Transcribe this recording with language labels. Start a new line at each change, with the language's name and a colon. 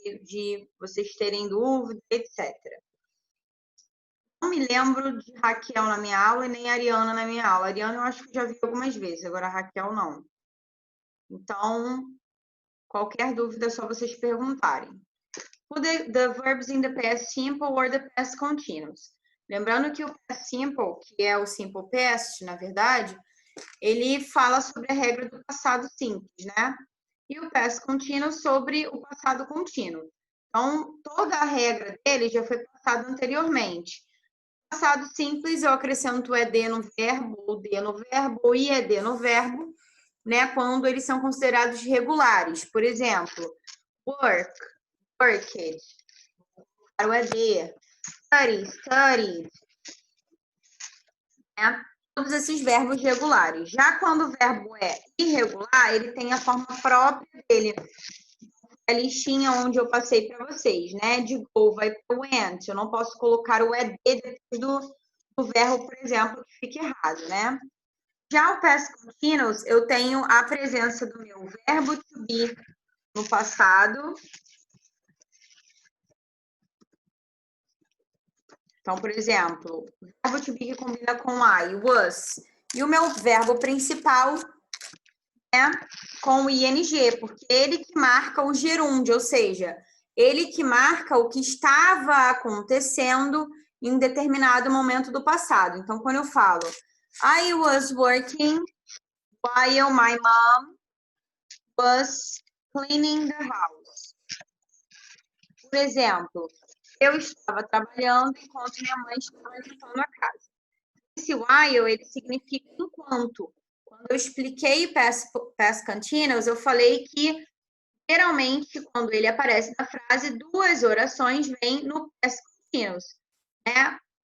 Portuguese: De vocês terem dúvida, etc. Não me lembro de Raquel na minha aula e nem Ariana na minha aula. Ariana eu acho que já vi algumas vezes, agora a Raquel não. Então, qualquer dúvida é só vocês perguntarem.
English: Put the verbs in the past simple or the past continuous.
Portuguese: Lembrando que o past simple, que é o simple past, na verdade, ele fala sobre a regra do passado simples, né? E o past continuous sobre o passado contínuo. Então, toda a regra dele já foi passada anteriormente. Passado simples, eu acrescento ed no verbo, ou d no verbo, ou ied no verbo, né? Quando eles são considerados regulares. Por exemplo, work, worked, o ed, study, studied, né? Todos esses verbos regulares. Já quando o verbo é irregular, ele tem a forma própria dele. A listinha onde eu passei para vocês, né? De go vai para o went. Eu não posso colocar o ed depois do verbo, por exemplo, que fique errado, né? Já o past continuous, eu tenho a presença do meu verbo to be no passado. Então, por exemplo, o verbo to be que combina com I, was. E o meu verbo principal é com o ing, porque ele que marca o gerúndio, ou seja, ele que marca o que estava acontecendo em determinado momento do passado. Então, quando eu falo
English: I was working while my mom was cleaning the house.
Portuguese: Por exemplo, eu estava trabalhando enquanto minha mãe estava limpando a casa. Esse while, ele significa enquanto. Quando eu expliquei past continuous, eu falei que, geralmente, quando ele aparece na frase, duas orações vêm no past continuous, né?